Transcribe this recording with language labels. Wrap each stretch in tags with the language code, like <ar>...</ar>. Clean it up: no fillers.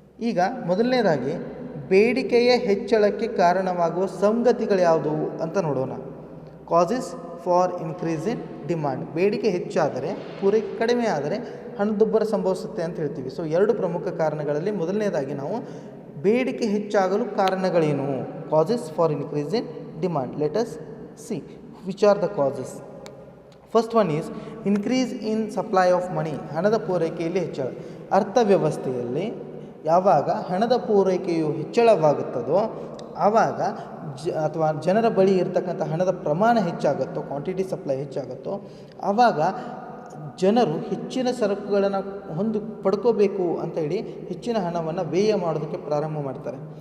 <kn>ಈಗ ಮೊದಲನೇದಾಗಿ ಬೇಡಿಕೆಯ ಹೆಚ್ಚಳಕ್ಕೆ ಕಾರಣವಾಗುವ ಸಂಗತಿಗಳು ಯಾವುವು ಅಂತ ನೋಡೋಣ.</kn> <en>Causes for increase in demand.</en> <kn>ಬೇಡಿಕೆ ಹೆಚ್ಚಾದರೆ ಪೂರೈಕೆ ಕಡಿಮೆ ಆದರೆ ಹಣದುಬ್ಬರ ಸಂಭವಿಸುತ್ತೆ ಅಂತ ಹೇಳ್ತೀವಿ. ಸೊ ಎರಡು ಪ್ರಮುಖ ಕಾರಣಗಳಲ್ಲಿ ಮೊದಲನೇದಾಗಿ ನಾವು ಬೇಡಿಕೆ ಹೆಚ್ಚಾಗಲು ಕಾರಣಗಳೇನು,</kn> <en>Causes for increase in demand. Let us see which are the causes. First one is increase in supply of money.</en> <kn>ಹಣದ ಪೂರೈಕೆಯಲ್ಲಿ ಹೆಚ್ಚಳ. ಅರ್ಥವ್ಯವಸ್ಥೆಯಲ್ಲಿ ಯಾವಾಗ ಹಣದ ಪೂರೈಕೆಯು ಹೆಚ್ಚಳವಾಗುತ್ತದೋ ಆವಾಗ ಅಥವಾ ಜನರ ಬಳಿ ಇರತಕ್ಕಂಥ ಹಣದ ಪ್ರಮಾಣ ಹೆಚ್ಚಾಗುತ್ತೋ, ಕ್ವಾಂಟಿಟಿ ಸಪ್ಲೈ ಹೆಚ್ಚಾಗುತ್ತೋ ಆವಾಗ ಜನರು ಹೆಚ್ಚಿನ ಸರಕುಗಳನ್ನು ಪಡ್ಕೋಬೇಕು ಅಂತೇಳಿ ಹೆಚ್ಚಿನ ಹಣವನ್ನು ವ್ಯಯ ಮಾಡೋದಕ್ಕೆ ಪ್ರಾರಂಭ ಮಾಡ್ತಾರೆ.</kn>